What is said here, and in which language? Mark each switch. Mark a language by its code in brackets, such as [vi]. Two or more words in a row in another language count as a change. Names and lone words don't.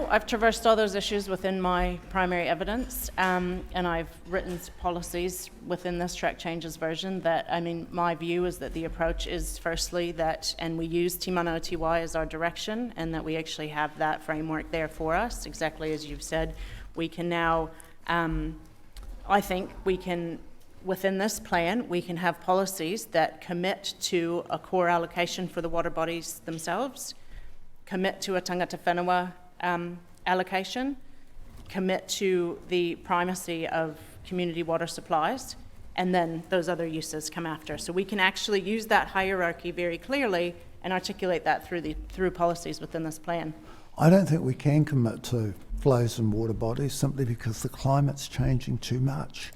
[en] I've traversed all those issues within my primary evidence, and I've written policies within this track changes version that, my view is that the approach is firstly that, and we use Te Mana o Te Wai as our direction, and that we actually have that framework there for us, exactly as you've said. We can now, I think we can, within this plan, we can have policies that commit to a core allocation for the water bodies themselves, commit to a [mi] tangata whenua [en] allocation, commit to the primacy of community water supplies, and then those other uses come after. So we can actually use that hierarchy very clearly and articulate that through policies within this plan. I don't think we can commit to flows and water bodies simply because the climate's changing too much.